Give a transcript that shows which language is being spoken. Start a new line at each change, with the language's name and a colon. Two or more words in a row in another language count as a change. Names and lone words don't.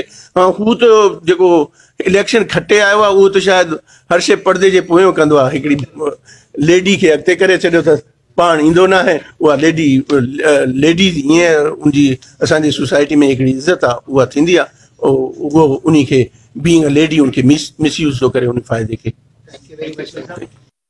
Sindhi: हू त जेको इलेक्शन खटे आयो आहे उहो त शायदि हर शइ पर्दे जे पोयों कंदो आहे। हिकिड़ी लेडी खे अॻिते करे छॾियो त पाण ईंदो न आहे, उहा लेडीज़ ईअं उनजी असांजी सोसाइटी में हिकिड़ी इज़त आहे, उहा थींदी आहे। उहो उन खे
English: being a lady
Sindhi: उनखे मिसयूज़ थो करे उन फ़ाइदे खे।